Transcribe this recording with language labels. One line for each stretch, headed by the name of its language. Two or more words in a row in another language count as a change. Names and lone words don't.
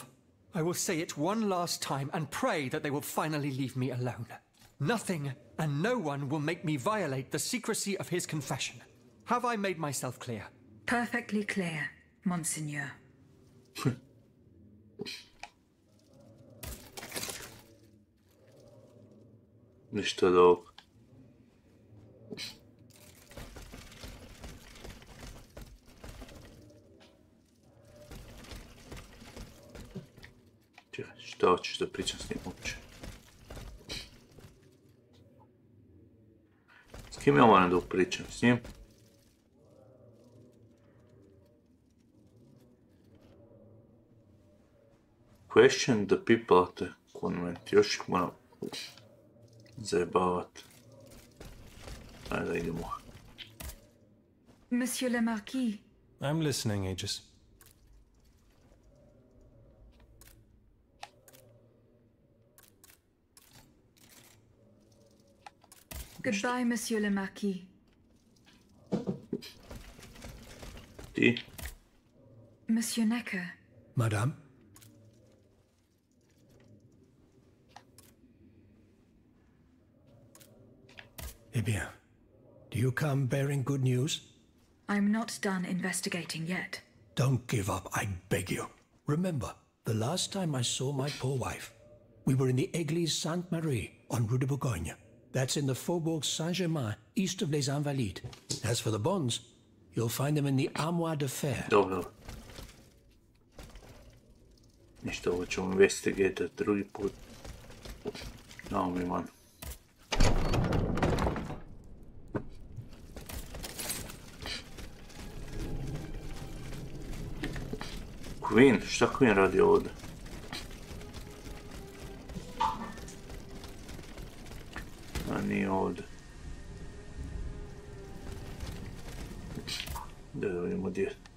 English: I will say it one last time and pray that they will finally leave me alone. Nothing and no one will make me violate the secrecy of his confession. Have I made myself clear? Perfectly clear, Monseigneur.
Bosnian: Ništa od ovog. Čekaj, šta hoćeš da pričam s njim uopće? S kim ja moram da pričam s njim?
English: Question the people at the convent.
Bosnian: Još ih moram zajebavat. Ajde, idemo.
French: Monsieur le Marquis.
English: I'm listening, Aegis. Goodbye,
French: Monsieur le Marquis.
Bosnian: Ti?
French: Monsieur Necker. Madame? Eh bien,
English: do you come bearing good news? I'm not done investigating yet. Don't give up, I beg you. Remember, the last time I saw my poor wife, we were in the Église Sainte-Marie on Rue de Bourgogne. That's in the Faubourg Saint-Germain, east of Les Invalides. As for the bonds, you'll find them in the Armoire de Fer.
Bosnian: Dobro. Ništa, ovo ćemo investigate drugi put. Dao mi man. Queen, šta Queen radi ovdje? A nije ovdje. Da vidimo gdje.